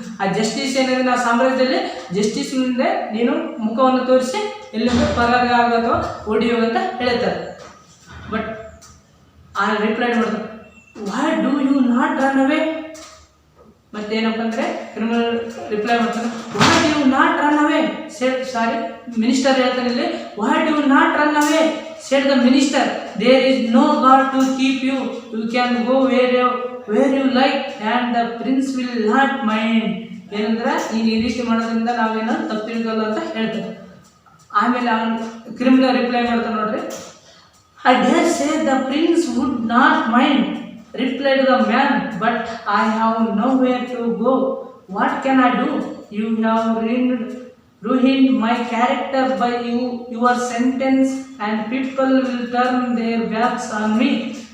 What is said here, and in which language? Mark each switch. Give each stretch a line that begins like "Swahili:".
Kannada: ಆ ಜಸ್ಟಿಸ್ ಏನಿದೆ ನಾವು ಸಾಮ್ರಾಜ್ಯದಲ್ಲಿ ಜಸ್ಟಿಸ್ ಮುಂದೆ ನೀನು ಮುಖವನ್ನು ತೋರಿಸಿ ಎಲ್ಲಿಂದ ಪರಾಗ ಅಥವಾ ಓಡಿ ಅಂತ ಹೇಳ್ತಾರೆ. ಬಟ್ ಆ ರಿಪ್ಲೈ ಮಾಡ್ತಾರೆ,
English: Why do you not run away.
Kannada: ಮತ್ತೇನಪ್ಪ ಅಂದರೆ ಕ್ರಿಮಿನಲ್ ರಿಪ್ಲೈ ಮಾಡ್ತಾನೆ,
English: Why do you not run away.
Kannada: Minister ಹೇಳ್ತಾನೆ ಇಲ್ಲಿ,
English: Why do you not run away. said the minister, there is no guard to keep you. You can go where you like and the prince will not mind.
Kannada: ಏನಂದ್ರೆ ನೀನು ಈ ರೀತಿ ಮಾಡೋದ್ರಿಂದ ನಾವೇನೋ ತಪ್ಪಿಲ್ಗಲ್ಲ ಅಂತ ಹೇಳ್ತಾರೆ. ಆಮೇಲೆ ಅವನು ಕ್ರಿಮಿನಲ್ ರಿಪ್ಲೈ ಮಾಡ್ತಾನೆ ನೋಡ್ರಿ,
English: I dare say the prince would not mind, replied the man, but I have nowhere to go. What can I do? You have ruined my character by your sentence, and people will turn their backs on me.